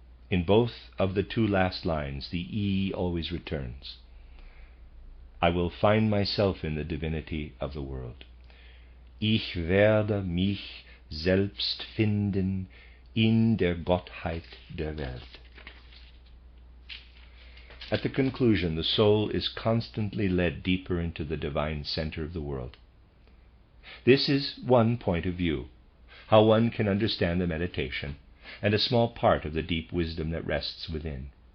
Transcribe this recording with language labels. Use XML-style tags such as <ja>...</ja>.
<en>In both of the two last lines, the E always returns. I will find myself in the divinity of the world.</en> <de>Ich werde mich selbst finden in der Gottheit der Welt.</de> <en>At the conclusion, the soul is constantly led deeper into the divine center of the world. This is one point of view, how one can understand the meditation, and a small part of the deep wisdom that rests within.</en>